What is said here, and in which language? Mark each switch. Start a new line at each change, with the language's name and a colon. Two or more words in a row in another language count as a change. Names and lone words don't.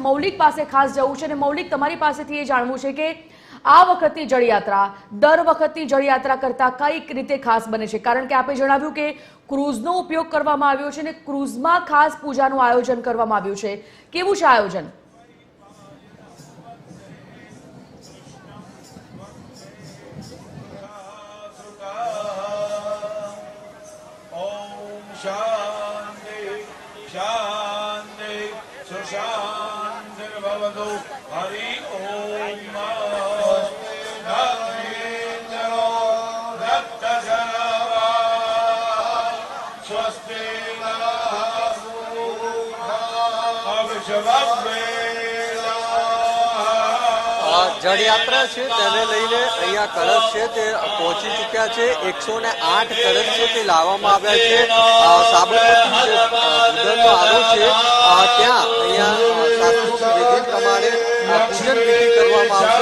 Gujarati: મૌલિક પાસે ખાસ જવું છે અને મૌલિક તમારી પાસેથી એ જાણવું છે કે આ વખતની જળયાત્રા દર વખતની જળયાત્રા કરતા કઈક રીતે ખાસ બને છે, કારણ કે આપે જણાવ્યું કે ક્રૂઝનો ઉપયોગ કરવામાં આવ્યો છે અને ક્રૂઝમાં ખાસ પૂજાનું આયોજન કરવામાં આવ્યું છે. કેવું છે આયોજન?
Sanskrit: शांति शांति सुशांतिर्भवतु हरि ओम नमो रक्तशरवा स्वस्ति
Gujarati: જળયાત્રા છે તેને લઈને અહીંયા કળશ છે તે પહોંચી ચૂક્યા છે. 108 કળશ છે તે લાવવામાં આવ્યા છે. સાબરમતી જે બુધનનો આરો છે ત્યાં અહીંયા શાસ્ત્રોક્ત વિધિ પ્રમાણે પૂજન વિધિ કરવામાં આવશે.